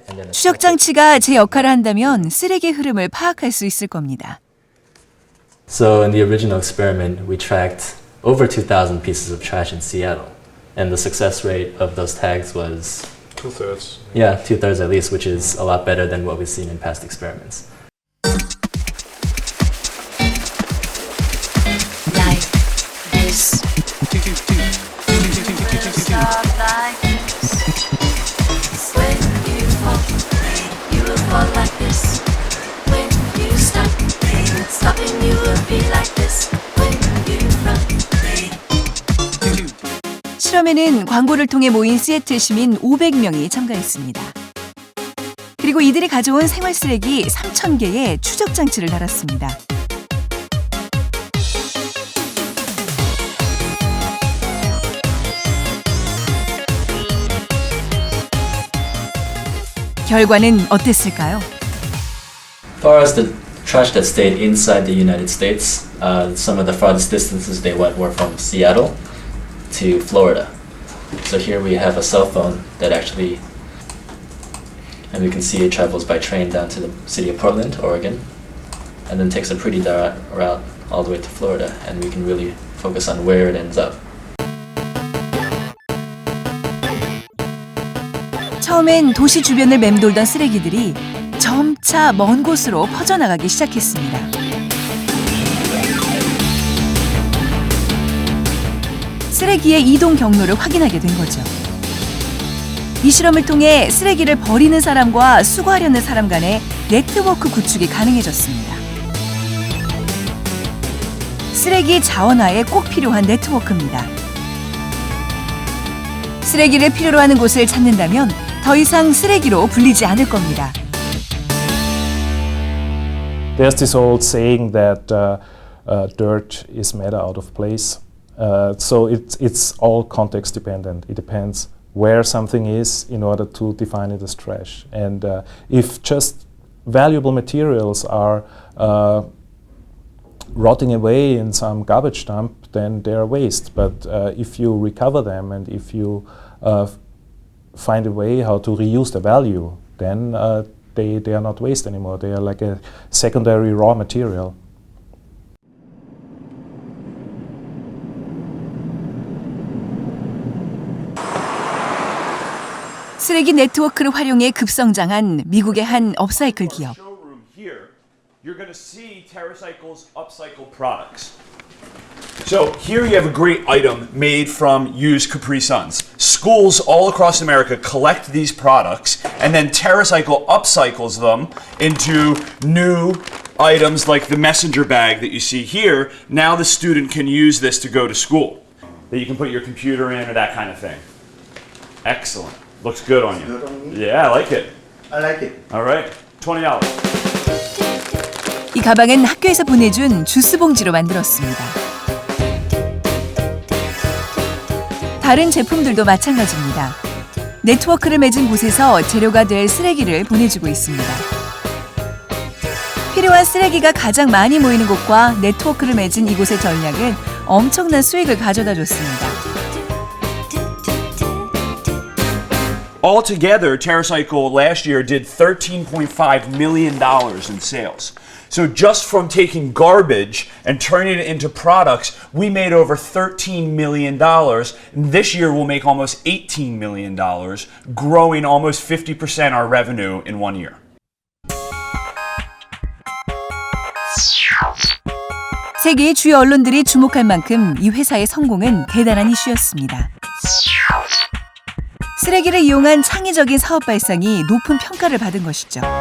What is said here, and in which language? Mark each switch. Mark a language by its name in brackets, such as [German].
[Korean] 추적 장치가 제 역할을 한다면 쓰레기의 흐름을 파악할 수 있을 겁니다. [English] So in the original experiment, we tracked over 2,000 pieces of trash in Seattle, and the success rate of those tags was 2/3. Yeah, 2/3 at least, which is a lot better than what we've seen in past experiments. Like this. When you fall, you will fall like this. When you stop, stopping you will be like this. When you run. [Korean] 실험에는 광고를 통해 모인 시애틀 시민 500명이 참가했습니다. 그리고 이들이 가져온 생활 쓰레기 3,000개의 추적 장치를 달았습니다. 결과는 어땠을까요? [English] As far as the trash that stayed inside the United States, some of the farthest distances they went were from Seattle to Florida. So here we have a cell phone that actually, and we can see it travels by train down to the city of Portland, Oregon, and then takes a pretty direct route all the way to Florida, and we can really focus on where it ends up. [Korean] 처음엔 도시 주변을 맴돌던 쓰레기들이 점차 먼 곳으로 퍼져나가기 시작했습니다. 쓰레기의 이동 경로를 확인하게 된 거죠. 이 실험을 통해 쓰레기를 버리는 사람과 수거하려는 사람 간의 네트워크 구축이 가능해졌습니다. 쓰레기 자원화에 꼭 필요한 네트워크입니다. 쓰레기를 필요로 하는 곳을 찾는다면 더 이상 쓰레기로 불리지 않을 겁니다. [English] There's this old saying that dirt is made out of place. So it's all context dependent. It depends where something is in order to define it as trash. And if just valuable materials are rotting away in some garbage dump, then they are waste. But if you recover them and if you find a way how to reuse the value, then they are not waste anymore. They are like a secondary raw material. [Korean] 쓰레기 네트워크를 활용해 급성장한 미국의 한 업사이클 기업. [English] You're going to see TerraCycle's upcycled products. So here you have a great item made from used Capri Suns. Schools all across America collect these products, and then TerraCycle upcycles them into new items like the messenger bag that you see here. Now the student can use this to go to school, that you can put your computer in or that kind of thing. Excellent. Looks good on you. Good on me? Yeah, I like it. I like it. All right, $20. [Korean] 이 가방은 학교에서 보내준 주스 봉지로 만들었습니다. 다른 제품들도 마찬가지입니다. 네트워크를 맺은 곳에서 재료가 될 쓰레기를 보내주고 있습니다. 필요한 쓰레기가 가장 많이 모이는 곳과 네트워크를 맺은 이곳의 전략은 엄청난 수익을 가져다 줬습니다. [English] Altogether, TerraCycle last year did $13.5 million in sales. So just from taking garbage and turning it into products, we made over $13 million. This year we'll make almost $18 million, growing almost 50% our revenue in 1 year. [Korean] 세계의 주요 언론들이 주목할 만큼 이 회사의 성공은 대단한 이슈였습니다. 쓰레기를 이용한 창의적인 사업 발상이 높은 평가를 받은 것이죠.